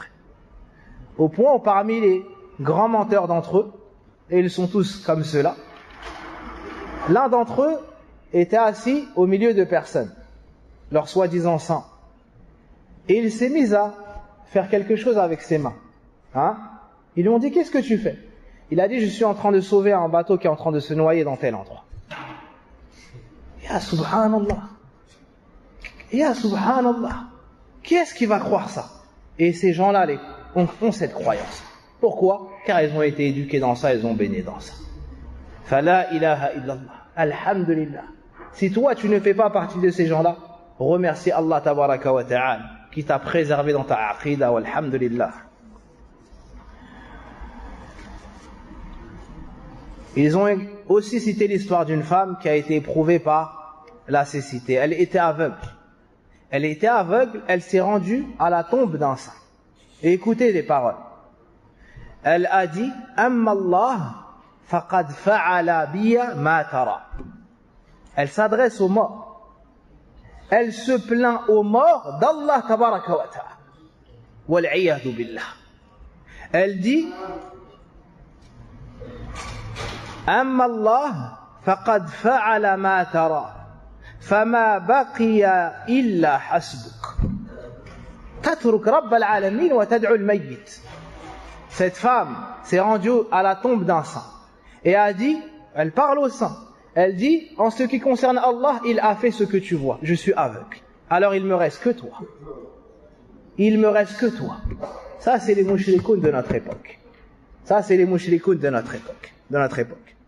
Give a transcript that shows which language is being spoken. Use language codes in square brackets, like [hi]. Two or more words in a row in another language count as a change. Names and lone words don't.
[fr] Au point où parmi les grands menteurs d'entre eux, et ils sont tous comme cela, l'un d'entre eux était assis au milieu de personnes, leur soi-disant saint. Et il s'est mis à faire quelque chose avec ses mains. Ils lui ont dit, qu'est-ce que tu fais? Il a dit, je suis en train de sauver un bateau qui est en train de se noyer dans tel endroit. [ar] يا سبحان الله. يا سبحان الله. [fr] Qui est-ce qui va croire ça? Et ces gens-là ont cette croyance. Pourquoi? Car ils ont été éduqués dans ça, ils ont baigné dans ça. [ar] فلا إله إلا الله. الحمد لله. [fr] Si toi tu ne fais pas partie de ces gens-là, remercie [ar] الله تبارك وتعالى [fr] qui t'a préservé dans ta aqida, walhamdulillah. Ils ont aussi cité l'histoire d'une femme qui a été éprouvée par la cécité. Elle était aveugle. Elle était aveugle, elle s'est rendue à la tombe d'un saint. Et écoutez les paroles. Elle a dit « [ar] أما الله فقد فعل بي ما ترى [fr] » Elle s'adresse aux morts. Elle se plaint aux morts d' [ar] الله تبارك وتعالى. والعياذ بالله. [fr] Elle dit [ar] أما الله فقد فعل ما ترى فما بقي إلا حسبك تترك رب العالمين وتدعو الميت. [fr] Cette femme s'est rendue à la tombe d'un saint et a dit, elle parle au saint, elle dit, en ce qui concerne Allah, il a fait ce que tu vois, je suis aveugle, alors il me reste que toi, il me reste que toi. Ça c'est les mouchrikoun de notre époque, ça c'est les mouchrikoun de notre époque.